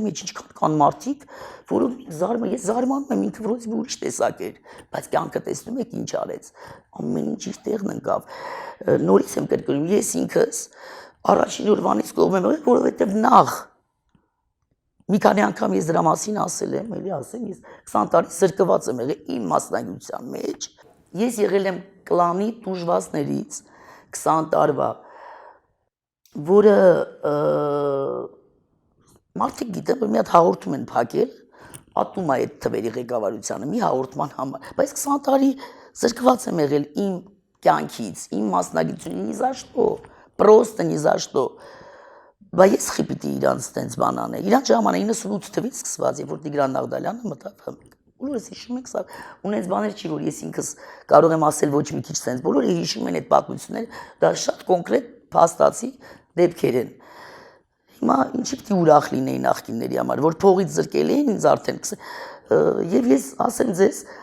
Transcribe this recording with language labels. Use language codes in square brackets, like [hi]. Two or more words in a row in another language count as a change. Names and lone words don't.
[hy] մեջ ինչքան կան մարդիկ, որոնք ես զարմանում եմ ինքը որոնց ուրիշ տեսակ էր, բայց կյանքը տեսնում եք ինչ արեց, ամեն ինչ իր տեղն ընկավ։ Նորից եմ կրկնում, ես ինքս առաջին օրվանից կողմ եմ եղել, որովհետև նախ մի քանի անգամ ես դրա մասին ասել եմ, էլի ասեմ, ես 20 տարի զրկված եմ եղել իմ մասնագիտության մեջ։ Ես եղել եմ կլանի տուժվածներից 20 տարվա, որը մարդիկ գիտեն, որ մի հատ հաղորդում են փակել, ատում այդ թվերի ղեկավարությանը մի հաղորդման համար, բայց 20 տարի զրկված եմ եղել իմ կյանքից, իմ մասնագիտությունից, [ru] ни за что, просто ни за что։ [hy] Բայց ես խիպիտի իրանց տենց բան անել։ Իրանց ժամանակ 98 թվից սկսված, երբ որ Տիգրան Նաղդալյանը մտավ, բոլորս հիշում ենք սա, ունենց բաներ չի, որ ես ինքս կարող եմ ասել ոչ մի քիչ տենց, բոլորը հիշում են այդ պատմությունները, դա շատ կոնկրետ փաստացի դեպքեր են։ Հիմա ինչի՞ պիտի ուրախ լինեի նախկինների համար, որ փողից զրկել էին ինձ արդեն, եւ ես ասեմ ձեզ,